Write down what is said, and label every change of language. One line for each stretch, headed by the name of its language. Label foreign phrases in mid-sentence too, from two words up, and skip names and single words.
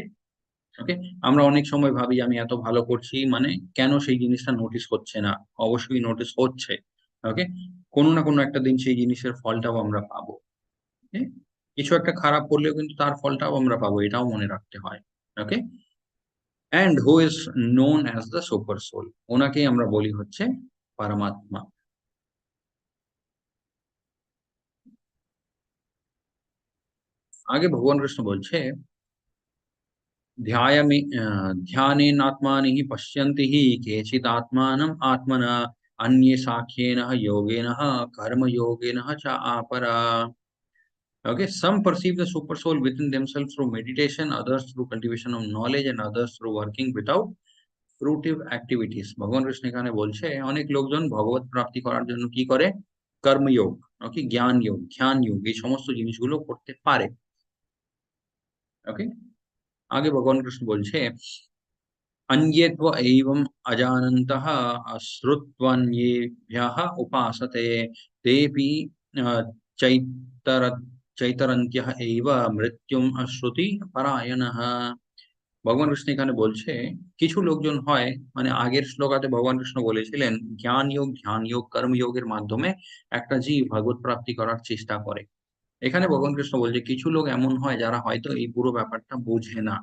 Bangla: ওকে, আমরা অনেক সময় ভাবি আমি এত ভালো করছি, মানে কেন সেই জিনিসটা নোটিস হচ্ছে না? অবশ্যই নোটিস হচ্ছে। ওকে, কোনো না কোনো একটা দিন সেই জিনিসের ফলটাও আমরা পাবো। ওকে, কিছু একটা খারাপ করলেও কিন্তু তার ফলটাও আমরা পাবো, এটাও মনে রাখতে হয়। ওকে,
English: and who is known as the super soul,
Bangla: ওনাকেই আমরা বলি হচ্ছে পরমাত্মা। আগে ভগবান কৃষ্ণ বলছে,
Sanskrit: ध्यानेनात्मानि हि पश्यन्ति हि केचित् आत्मानम् आत्मना अन्ये साङ्ख्येन योगेन कर्मयोगेन च अपरा।
English: Okay, some perceive the super soul within themselves through meditation, others through cultivation of knowledge, and others through working without fruitive activities.
Bangla: ভগবান কৃষ্ণ এখানে বলছে অনেক লোকজন ভগবত প্রাপ্তি করার জন্য কি করে? কর্মযোগ, ওকে, জ্ঞান যোগ, ধ্যান যোগ, এই সমস্ত জিনিসগুলো করতে পারে। ওকে, আগে ভগবান কৃষ্ণ বলছে,
Sanskrit: अन्ये त्व एवम् अजानन्तः श्रुत्वन्येभ्यः उपासते तेऽपि चैतर चैतरन्त्यः एव মৃত্যুম শ্রুতি পরায়ণঃ।
Bangla: ভগবান কৃষ্ণ এখানে বলছে কিছু লোকজন হয়, মানে আগের শ্লোকাতে ভগবান কৃষ্ণ বলেছিলেন জ্ঞান যোগ, ধ্যান যোগ, কর্মযোগের মাধ্যমে একটা জীব ভগবত প্রাপ্তি করার চেষ্টা করে। এখানে ভগবান কৃষ্ণ বলছে কিছু লোক এমন হয় যারা হয়তো এই পুরো ব্যাপারটা বোঝে না।